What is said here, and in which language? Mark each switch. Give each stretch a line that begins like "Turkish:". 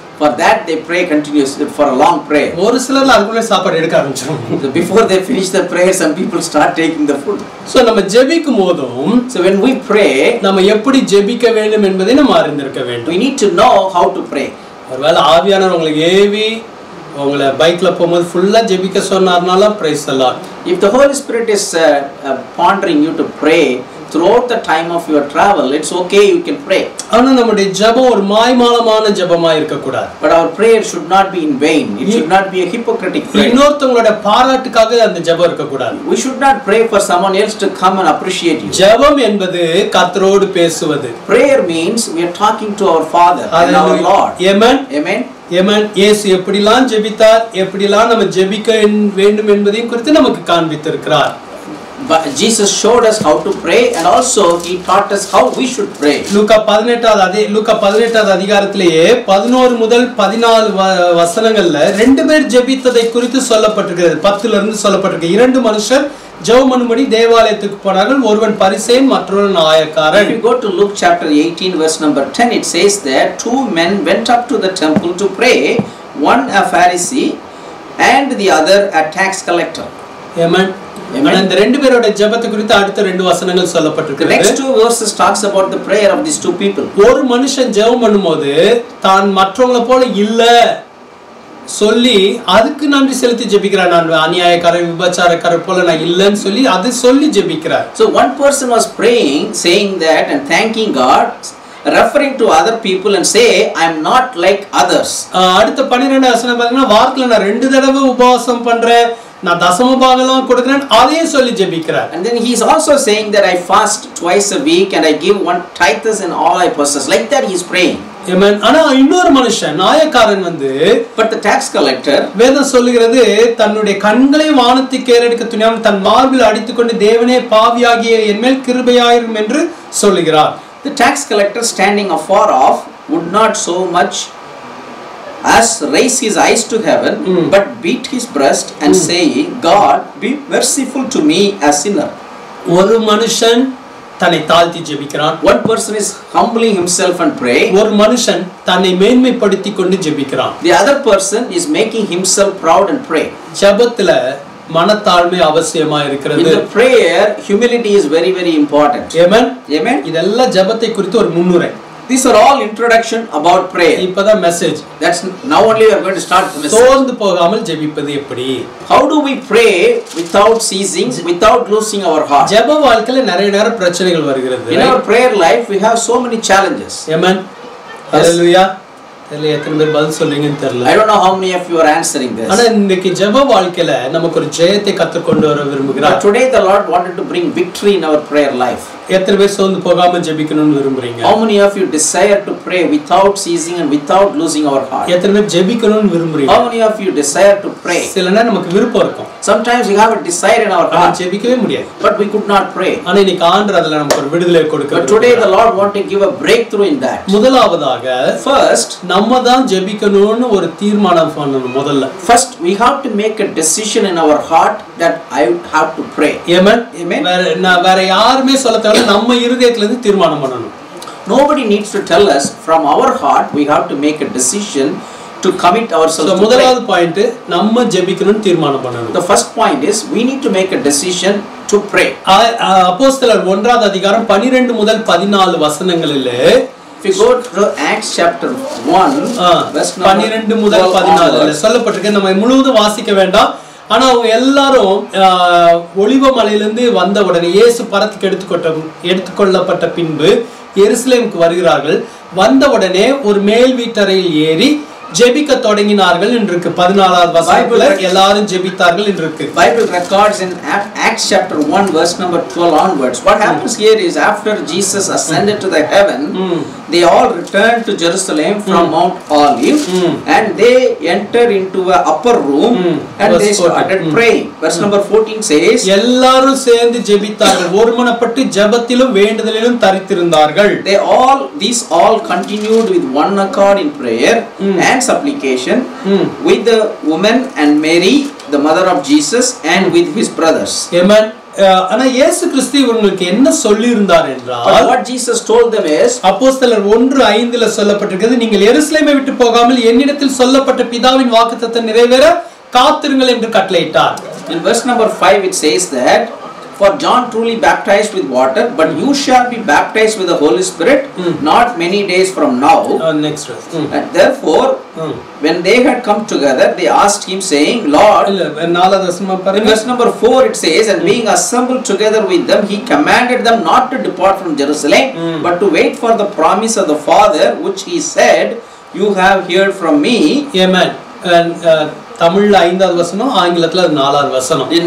English: For that they pray continuously for a long prayer.
Tamil: ஒரு சிலர்ல அதுக்குள்ள சாப்பாடு எடுக்க ஆரம்பிச்சிருவாங்க.
English: So before they finish the prayer, some people start taking the food.
Tamil: So நம்ம ஜெபிக்கும் போதும்,
English: so when we pray,
Tamil: நம்ம எப்படி ஜெபிக்க வேண்டும் என்பதை நம்ம அறிந்திருக்க வேண்டும்.
English: We need to know how to pray.
Tamil: ஒருவேளை ஆவியானவர் உங்களுக்கு ஏவி உங்களை பைக்ல போகும்போது ஃபுல்லா ஜெபிக்க சொன்னார்னால
English: praise the Lord. If the Holy Spirit is pondering you to pray throughout the time of your travel, it's okay, you can pray.
Tamil: ஆனா நம்முடைய ஜெபம் ஒரு மாய்மாலமான ஜெபமா இருக்க கூடாது.
English: But our prayer should not be in vain. It should not be a hypocritic prayer.
Tamil: இன்னொருத்தங்களோட பாராட்டுக்காக அந்த ஜெபம் இருக்க கூடாது.
English: We should not pray for someone else to come and appreciate you.
Tamil: ஜெபம் என்பது கர்த்தரோடு பேசுவது.
English: Prayer means we are talking to our Father and our Lord. Amen. Amen. Amen.
Tamil: இயேசு எப்படிலாம் ஜெபித்தார், எப்படிலாம் நம்ம ஜெபிக்க வேண்டும் என்பதையும் குறித்து நமக்கு காண்பித்திருக்கிறார்.
English: But Jesus showed us how to pray, and also he taught us how we should pray.
Tamil: லூக்கா 18வது அதிகாரத்திலேயே 11 முதல் 14 வசனங்கள்ல ரெண்டு பேர் ஜெபித்ததை குறித்து சொல்லப்பட்டிருக்கிறது. 10ல இருந்து சொல்லப்பட்டிருக்கு. இரண்டு மனுஷர் ஜெபம் பண்ணும்படி தேவாலயத்துக்கு போனார்கள். ஒருவன் பரிசேயன், மற்றொருவன் ஆயக்காரன்.
English: If you go to Luke chapter 18 verse number 10, it says that two men went up to the temple to pray, one a Pharisee and the other a tax collector. Amen.
Tamil: இந்த ரெண்டு பேரோட ஜெபத்தை குறித்து அடுத்த ரெண்டு வசனங்கள் சொல்லப்பட்டிருக்கு.
English: The next two verses talks about the prayer of these two people.
Tamil: ஒரு மனுஷன் ஜெபம் பண்ணும்போது தான் மற்றவங்கள போல இல்ல சொல்லி அதுக்கு நன்றி செலுத்தி ஜெபிக்கிறார். நான் அநியாயக்காரர் விபச்சாரக்காரர் போல நான் இல்லன்னு சொல்லி அது சொல்லி ஜெபிக்கிறார்.
English: So one person was praying, saying that and thanking God, referring to other people and say I am not like others.
Tamil: அடுத்த 12 வசனம் பாத்தீங்கன்னா வாரத்துல நான் 2 தடவை உபவாசம் பண்றேன், நான் தசம பாகம்லாம் கொடுக்கிறேன், அதையும் சொல்லி ஜெபிக்கிறார்.
English: And then he is also saying that I fast twice a week and I give one tithes in all I possess. Like that he is praying.
Tamil: Amen. ஆனா இன்னொரு மனுஷன் நாயக்காரன் வந்து
English: but the tax collector,
Tamil: வேதம் சொல்லுகிறது தன்னுடைய கண்களை வானத்துக்கு ஏறெடுக்க துணியாமல் தன் மார்பில் அடித்துக்கொண்டு தேவனே பாவியாகிய என்மேல் கிருபையாயிரும் என்று சொல்லுகிறார்.
English: The tax collector standing afar off would not so much as raise his eyes to heaven, but beat his breast and say, God, be merciful to me a sinner.
Tamil: ஒரு மனுஷன் தன்னை தாழ்த்தி ஜெபிக்கிறான்.
English: One person is humbling himself and pray.
Tamil: ஒரு மனுஷன் தன்னை மேன்மைப்படுத்திக் கொண்டு ஜெபிக்கிறான்.
English: The other person is making himself proud and pray.
Tamil: ஜெபத்துல மனத்தாழ்மை அவசியமா இருக்கிறது.
English: In the prayer, humility is very very important. Amen. Amen.
Tamil: இதெல்லாம் ஜெபத்தை குறித்து ஒரு முன்னுரை.
English: These are all introduction about prayer.
Tamil: இப்பதான் message.
English: That's now only we are going to start the message.
Tamil: சோர்ந்து போகாமல் ஜெபிப்பது எப்படி?
English: How do we pray without ceasing, without losing our heart?
Tamil: ஜெப வாழ்க்கையில நிறைய பிரச்சனைகள் வருகிறது.
English: In our prayer life we have so many challenges. Amen. Hallelujah.
Tamil: எத்தனை பேர் பதில் சொல்றீங்கன்னு தெரியல.
English: I don't know how many of you are answering this.
Tamil: ஆனா இன்னைக்கு ஜெப வாழ்க்கையில நமக்கு ஒரு ஜெயத்தை கற்றுக் கொண்டு வர விரும்புகிறார்.
English: Today the Lord wanted to bring victory in our prayer life.
Tamil: எத்தனை பேர் சோர்ந்து போகாம ஜெபிக்கணும்னு விரும்புறீங்க?
English: How many of you desire to pray without ceasing and without losing our heart?
Tamil: எத்தனை பேர் ஜெபிக்கணும்னு விரும்புறீங்க?
English: How many of you desire to pray?
Tamil: சில நேரம் நமக்கு விருப்பம் இருக்கும்.
English: Sometimes we have a desire in our heart,
Tamil: ஜெபிக்கவே முடியாது.
English: but we could not pray.
Tamil: ஆனா இன்னைக்கு ஆண்டவர் அதல நமக்கு ஒரு விடுதலை கொடுக்கிறார்.
English: But today the Lord want to give a breakthrough in that.
Tamil: முதலாவதாக
English: first
Tamil: நம்ம தான் ஜெபிக்கணும்னு ஒரு தீர்மானம் பண்ணணும். முதல்ல
English: first we have to make a decision in our heart that I have to pray. Amen. Amen.
Tamil: வேற யாருமே சொல்ல தேவையில்லை, நம்ம இருதயத்துல இருந்து தீர்மானம் பண்ணணும்.
English: Nobody needs to tell us. From our heart we have to make a decision to commit ourselves to
Tamil: முதலாவது பாயிண்ட் நம்ம ஜெபிக்கணும்னு தீர்மானம் பண்ணணும்.
English: The first point is we need to make a decision to pray.
Tamil: அப்போஸ்தலர் 1வது அதிகாரம் 12 முதல் 14 வசனங்களிலே
English: if you go to Acts chapter 1 verse
Tamil: 12 முதல் 14 சொல்லப்பட்டிருக்கு. நம்ம முழுவதும் வாசிக்க வேண்டாம். ஆனா அவங்க எல்லாரும் ஒலிவ மலையிலிருந்து வந்த உடனே இயேசு பரத்துக்கு எடுத்துக்கொள்ளப்பட்ட பின்பு எருசலேமுக்கு வருகிறார்கள். வந்த உடனே ஒரு மேல் வீட்டறையில் ஏறி ஜெபிக்க தொடங்கினார்கள் என்று 14வது வசனத்துல எல்லாரும் ஜெபித்தார்கள் என்று இருக்கு.
English: Bible records in Acts chapter 1 verse number 12 onwards. What happens here is after Jesus ascended to the heaven, they all returned to Jerusalem from Mount Olive and they entered into a upper room and they started praying. Verse number 14 says,
Tamil: எல்லாரும் சேர்ந்து ஜெபித்தார்கள், ஒருமனப்பட்டு ஜெபத்திலும் வேண்டுதலிலும் தரித்திருந்தார்கள்.
English: These all continued with one accord in prayer and supplication with the woman and Mary the mother of Jesus and with his brothers. Amen.
Tamil: ஆனா இயேசு கிறிஸ்து இவங்களுக்கு என்ன சொல்லி இருந்தார் என்றால்,
English: what Jesus told them is,
Tamil: அப்போஸ்தலர் 1:5ல சொல்லப்பட்டிருக்கிறது, நீங்கள் எருசலேமை விட்டு போகாமல் என்னிடத்தில் சொல்லப்பட்ட பிதாவின் வாக்குத்தத்தம் நிறைவேற காத்திருங்கள் என்று கட்டளையிட்டார்.
English: In verse number 5 it says that For John truly baptized with water, but you shall be baptized with the Holy Spirit not many days from now. Next verse. And therefore, when they had come together, they asked him, saying, Lord, in verse number 4 it says, and being assembled together with them, he commanded them not to depart from Jerusalem, but to wait for the promise of the Father, which he said, you have heard from me. Amen.
Tamil: And தமிழ்ல 5வது வசனம், ஆங்கிலத்துல 4வது வசனம்.